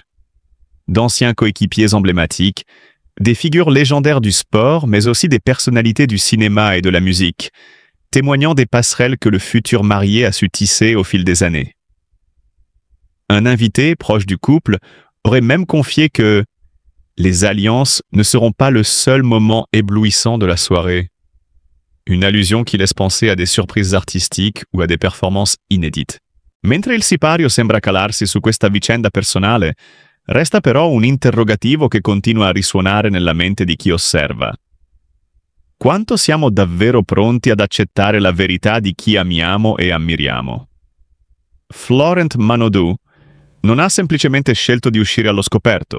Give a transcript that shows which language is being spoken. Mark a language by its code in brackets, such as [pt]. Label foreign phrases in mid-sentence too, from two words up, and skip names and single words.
[fr] D'anciens coéquipiers emblématiques, des figures légendaires du sport, mais aussi des personnalités du cinéma et de la musique, témoignant des passerelles que le futur marié a su tisser au fil des années. Un invité proche du couple aurait même confié que les alliances ne seront pas le seul moment éblouissant de la soirée. Une allusion qui laisse penser à des surprises artistiques ou à des performances inédites. [it] Mentre il sipario sembra calarsi su questa vicenda personale, resta però un interrogativo che continua a risuonare nella mente di chi osserva. Quanto siamo davvero pronti ad accettare la verità di chi amiamo e ammiriamo? Florent Manodou non ha semplicemente scelto di uscire allo scoperto.